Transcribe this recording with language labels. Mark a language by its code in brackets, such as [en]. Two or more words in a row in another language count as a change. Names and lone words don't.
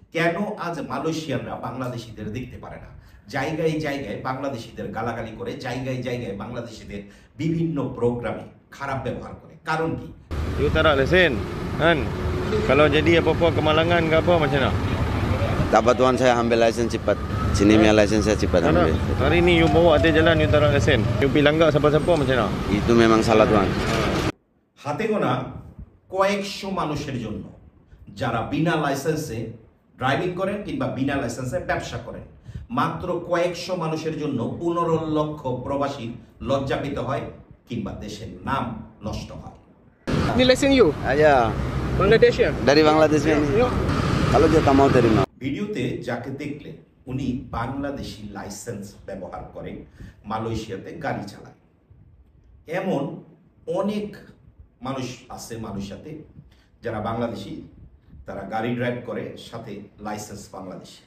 [bn] কেন আজ মালয়েশিয়ানরা বাংলাদেশিদের দেখতে পারে না? জায়গায় জায়গায় বাংলাদেশিদের গালাগালি করে, জায়গায় জায়গায় বাংলাদেশিদের বিভিন্ন প্রোগ্রামে খারাপ ব্যবহার করে। কারণ কি? [ms] You tak ada lesen kan? Kalau jadi apa-apa kemalangan ke apa macam mana? Tak apa tuan, saya ambil license cepat. Sini punya license saya cepat Tak nak. ambil. Hari ni you bawa atas jalan you tak ada lesen. You pergi langgar siapa-siapa macam mana? Itu memang salah tuan. [bn] হাতে গোনা কয়েকশো মানুষের জন্য যারা বিনা লাইসেন্সে ড্রাইভিং করেন কিংবা বিনা লাইসেন্সে ব্যবসা করেন, মাত্র কয়েকশো মানুষের জন্য 15 লক্ষ প্রবাসী লজ্জা পেতে হয় কিংবা দেশের নাম নষ্ট হয়। [ms] Ni lesen you? Ya, Bangladesh ya? dari Bangladesh ni. Kalau dia tak mau terima. [bn] ভিডিওতে যাকে দেখলেন উনি বাংলাদেশি লাইসেন্স ব্যবহার করে মালয়েশিয়াতে গাড়ি চালায়। এমন অনেক মানুষ আছে মালয়েশিয়াতে যারা বাংলাদেশি, তারা গাড়ি ড্রাইভ করে, সাথে লাইসেন্স বাংলাদেশি।